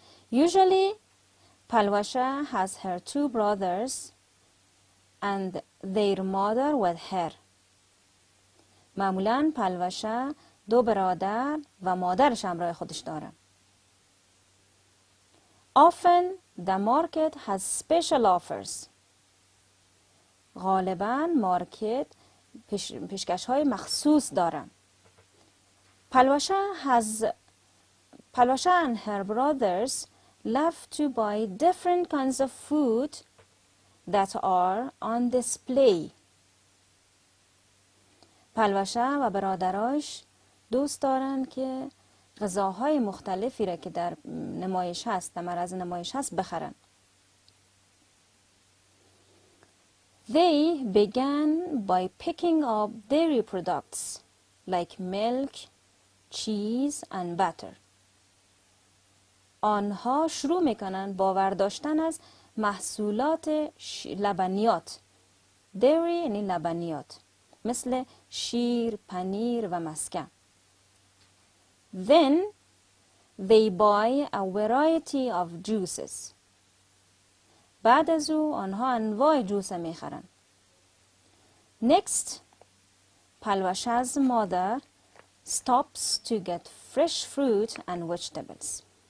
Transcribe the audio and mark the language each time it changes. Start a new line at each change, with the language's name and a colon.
English: Usually, Palwasha has her 2 brothers and their mother with her.
Persian: معمولاً پلوشه 2 برادر و مادرش همراه خودش داره.
English: Often, the market has special offers.
Persian: غالباً مارکت پیشکش‌های مخصوص داره.
English: Palwasha and her brothers love to buy different kinds of food that are on display.
Persian: پلوشه و برادراش دوست دارن که غذاهای مختلفی را که در نمایش هست، در معرض نمایش هست بخرن.
English: They began by picking up dairy products like milk, cheese and butter.
Persian: آنها شروع میکنن با برداشتن از محصولات لبنیات. dairy یعنی لبنیات مثل شیر، پنیر و مسکه.
English: Then they buy a variety of juices.
Persian: بعد از او آنها انواع جوس میخرن.
English: Next, Palwasha's mother stops to get fresh fruit and vegetables.